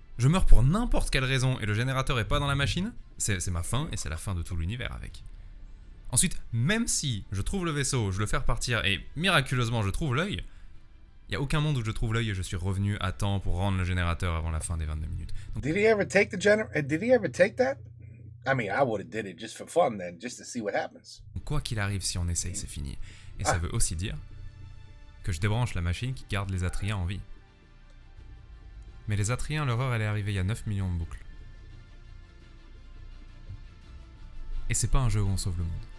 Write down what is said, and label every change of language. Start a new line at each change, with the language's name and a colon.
French: Je meurs pour n'importe quelle raison et le générateur est pas dans la machine, c'est ma fin et c'est la fin de tout l'univers avec. Ensuite, même si je trouve le vaisseau, je le fais repartir et miraculeusement je trouve l'œil, il n'y a aucun monde où je trouve l'œil et je suis revenu à temps pour rendre le générateur avant la fin des 22 minutes. Donc,
English: Did he ever take that? I mean, I would have did it just for fun then, just to see what happens.
French: quoi qu'il arrive, si on essaye, c'est fini. Et ça veut aussi dire que je débranche la machine qui garde les Atriens en vie. Mais les Atriens, leur heure, elle est arrivée il y a 9 millions de boucles. Et c'est pas un jeu où on sauve le monde.